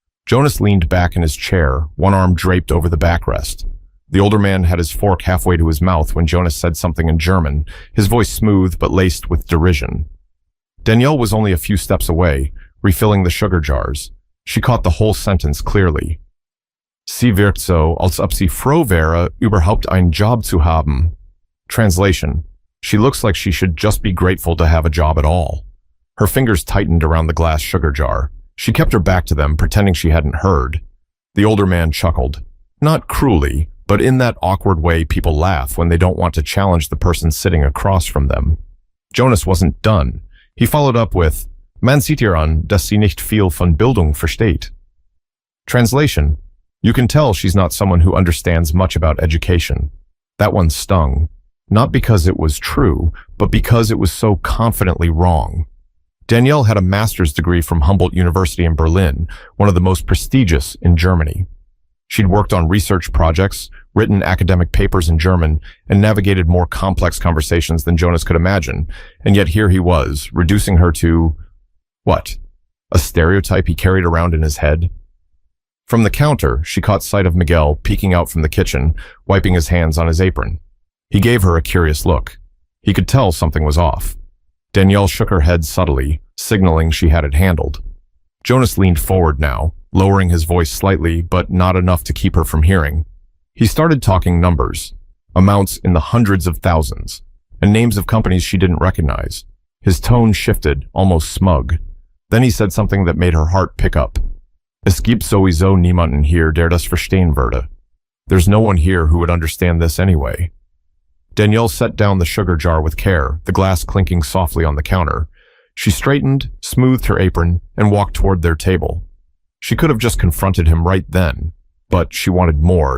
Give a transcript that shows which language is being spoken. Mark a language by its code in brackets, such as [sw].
[en] Jonas leaned back in his chair, one arm draped over the backrest. The older man had his fork halfway to his mouth when Jonas said something in German, his voice smooth but laced with derision. Danielle was only a few steps away, refilling the sugar jars. She caught the whole sentence clearly. [de] Sie wirkt so, als ob sie froh wäre, überhaupt einen Job zu haben. [en] Translation: she looks like she should just be grateful to have a job at all. Her fingers tightened around the glass sugar jar. She kept her back to them, pretending she hadn't heard. The older man chuckled. Not cruelly, but in that awkward way people laugh when they don't want to challenge the person sitting across from them. Jonas wasn't done. He followed up with, [de] Man sieht ihr an, dass sie nicht viel von Bildung versteht. [en] Translation: you can tell she's not someone who understands much about education. That one stung. Not because it was true, but because it was so confidently wrong. Danielle had a master's degree from Humboldt University in Berlin, one of the most prestigious in Germany. She'd worked on research projects, written academic papers in German, and navigated more complex conversations than Jonas could imagine, and yet here he was, reducing her to, what? A stereotype he carried around in his head? From the counter, she caught sight of Miguel peeking out from the kitchen, wiping his hands on his apron. He gave her a curious look. He could tell something was off. Danielle shook her head subtly, signaling she had it handled. Jonas leaned forward now, lowering his voice slightly, but not enough to keep her from hearing. He started talking numbers, amounts in the hundreds of thousands, and names of companies she didn't recognize. His tone shifted, almost smug. Then he said something that made her heart pick up. [de] Es gibt sowieso niemanden hier, der das verstehen würde. [en] There's no one here who would understand this anyway. Danielle set down the sugar jar with care, the glass clinking softly on the counter. She straightened, smoothed her apron, and walked toward their table. She could have just confronted him right then, but she wanted more.